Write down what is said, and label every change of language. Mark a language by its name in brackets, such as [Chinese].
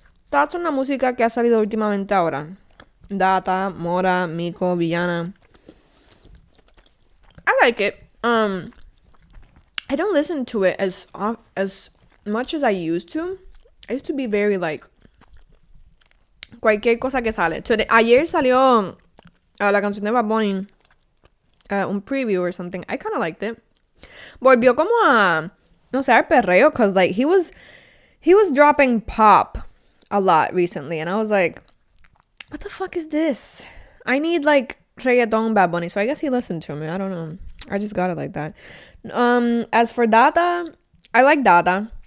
[English] Thoughts on [Spanish] la música que ha salido últimamente ahora. Data, Mora, Miko, Villana. [English] I like it. I don't listen to it as much as I used to. I used to be very like [Spanish] cualquier cosa que sale. Ayer salió la canción de Bad Bunny, un [English] preview or something. I kind of liked it. [Spanish] Volvió como a no sé, al perreo, [English] because like he was dropping pop a lot recently, and I was like, what the fuck is this? I need like reggaeton Bad Bunny. So I guess he listened to me. I don't know. I just got it like that. As for Data, I like Data.